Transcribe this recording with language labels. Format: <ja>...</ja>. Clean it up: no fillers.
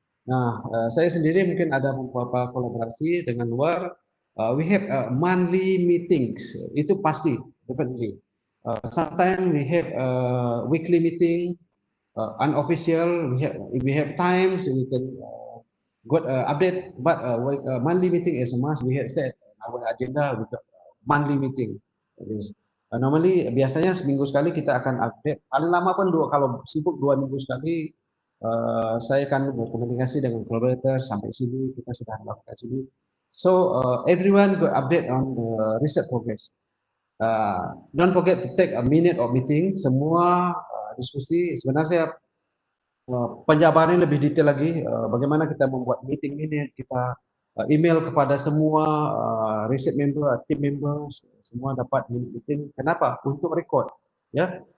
<id>Nah, saya sendiri mungkin ada beberapa kolaborasi dengan luar.</id> <en>We have monthly meetings,</en> <id>itu pasti,</id> <en>definitely. Sometimes we have weekly meeting, unofficial. We have times we can got update, but monthly meeting is a must. We have set our agenda with monthly meeting.</en> <id>Normally biasanya seminggu sekali kita akan update. Paling lama pun kalau sibuk 2 minggu sekali. Saya akan berkomunikasi dengan collaborator sampai sini, kita sudah melakukan sini.</id> <en>So everyone got update on the research progress. Don't forget to take a minute of meeting.</en> <id>Semua diskusi sebenarnya penjabarannya lebih detail lagi. Bagaimana kita membuat meeting minute, kita email kepada semua research member, team members, semua dapat meeting. Kenapa? Untuk record, ya.</id>